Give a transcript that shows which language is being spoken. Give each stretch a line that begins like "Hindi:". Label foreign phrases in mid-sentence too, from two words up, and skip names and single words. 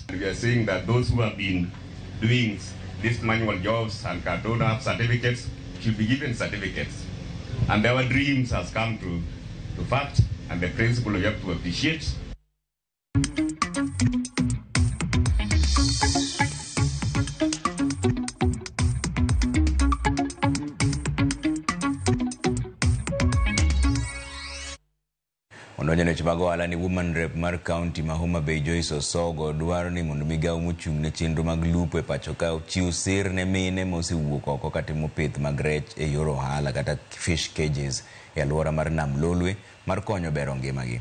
English: We are saying that those who have been doing these manual jobs and don't have certificates should be given certificates. And our dreams has come to fact, and the principle you have to appreciate.
Luo (Kenya and Tanzania): Ononyo chibago ala ni
English: woman rep
Luo (Kenya and Tanzania): mar county ma Homa Bay Joyce Osogo dwaro ni mondo migao mochung' ne chenro mag lupo e pacho ka chiw sir ne mine mosewuok oko katimo pith mag rech e yor ohala kata
English: fish cages
Luo (Kenya and Tanzania): e alwora mar Nam Lolwe mar konyo bero ngimagi.